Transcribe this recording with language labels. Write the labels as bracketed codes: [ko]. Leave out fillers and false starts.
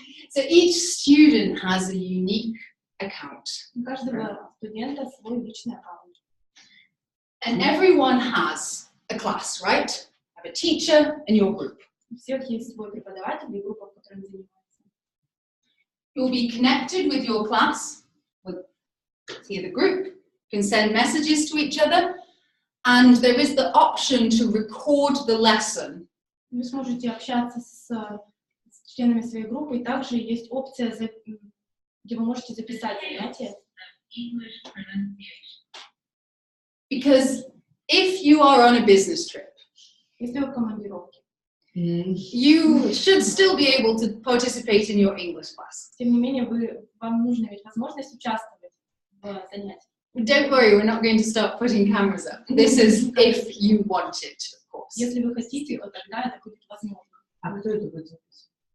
[en] So each student has a unique account. [ru] У каждого студента свой личный аккаунт. [en] And everyone has a class, right? You have a teacher and your group. [ru] У всех есть свой преподаватель и группа, в которой он занимается. [en] You'll be connected with your class, with the group. You can send messages to each other. And there is the option to record the lesson. [ru] Вы сможете общаться с членами своей группы, и также есть опция, где вы можете записать занятия. [en] Because if you are on a business trip, [ru] Если вы в командировке, [en] you should still be able to participate in your English class. [ru] тем не менее, вам нужна ведь возможность участвовать в занятиях. [en] Don't worry, we're not going to start putting cameras up. This is if you want it, of course. [ru] Если вы хотите, то тогда это будет возможно. А кто это будет записывать?